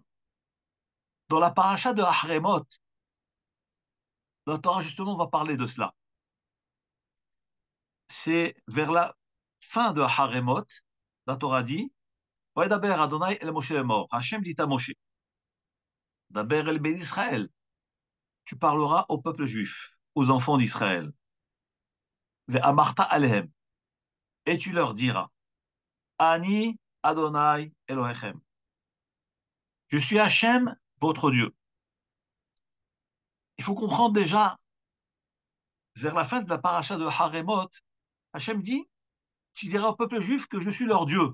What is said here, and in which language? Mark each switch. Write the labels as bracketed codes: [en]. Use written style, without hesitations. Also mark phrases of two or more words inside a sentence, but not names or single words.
[fr] Dans la paracha de Ahremot, la Torah, justement, va parler de cela. C'est vers la fin de Haremot, la Torah dit, [he] וידבר אדני אל משה לאמר. [fr] Hachem dit à Moshe, [he] דבר אל בני ישראל, [fr] tu parleras au peuple juif, aux enfants d'Israël. [he] ואמרת אלהם, [fr] et tu leur diras, [he] אני אדני אלהיכם. [fr] Je suis Hachem, votre Dieu. Il faut comprendre déjà, vers la fin de la paracha de Haremot, Hachem dit, tu diras au peuple juif que je suis leur Dieu.